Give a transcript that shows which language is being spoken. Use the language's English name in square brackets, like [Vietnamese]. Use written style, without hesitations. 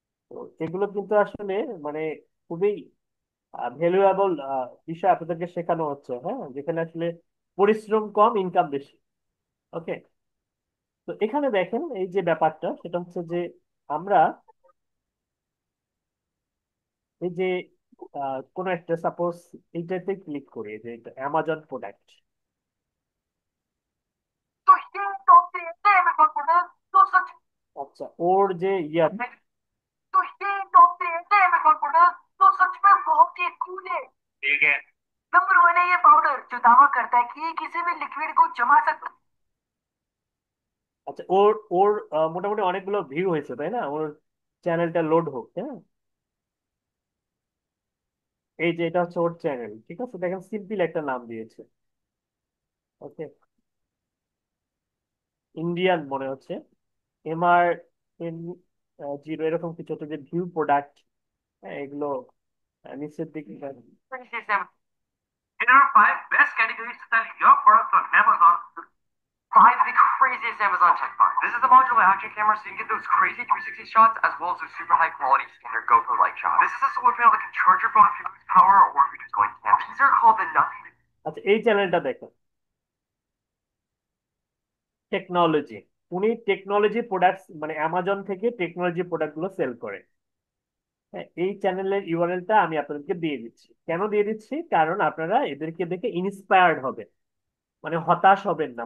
[Bangla] তো এগুলো কিন্তু আসলে মানে খুবই ভ্যালুয়েবল বিষয় আপনাদেরকে শেখানো হচ্ছে, হ্যাঁ, যেখানে আসলে পরিশ্রম কম, ইনকাম বেশি। ওকে, তো এখানে দেখেন এই যে ব্যাপারটা, সেটা হচ্ছে যে আমরা এই যে কোন একটা সাপোজ এইটাতে ক্লিক করি, এই যে এটা অ্যামাজন প্রোডাক্ট। [Hindi] तो ये टॉप 3 है अमेज़न प्रोडक्ट तो सच [Bangla] আচ্ছা, ওর যে ইয়া, [Hindi] में तो ये टॉप 3 है अमेज़न प्रोडक्ट तो सच में बहुत ही कूल है। ठीक है। नंबर 1 है ये पाउडर जो दावा करता है कि ये किसी भी लिक्विड को जमा सकता [Bangla] আচ্ছা ওর ওর মোটামুটি অনেকগুলো ভিউ হয়েছে তাই না? ওর চ্যানেলটা লোড হোক, হ্যাঁ। এই যে এটা হচ্ছে ওর চ্যানেল, ঠিক আছে, দেখেন সিম্পল একটা নাম দিয়েছে। ওকে, ইন্ডিয়ান মনে হচ্ছে, MR10 এরকম কিছু একটা, যে ভিউ প্রোডাক্ট, হ্যাঁ, এগুলো নিচের দিকে। [Hindi] है। [English] Here are 5 best categories to sell your products on Amazon. 5 the craziest Amazon tech find. This is the modular action camera, so you can get those crazy 360 shots as well as those super high quality standard GoPro-like shots. This is a solar panel that can charge your phone if you lose power or if you're just going camping. These are called the nothing. [Bangla] আচ্ছা, এই চ্যানেলটা দেখেন, technology. উনি technology products মানে Amazon থেকে technology product গুলো sell করে। হ্যাঁ, এই চ্যানেলের ইউআরএলটা আমি আপনাদেরকে দিয়ে দিচ্ছি। কেন দিয়ে দিচ্ছি? কারণ আপনারা এদেরকে দেখে ইন্সপায়ার্ড হবেন, মানে হতাশ হবেন না।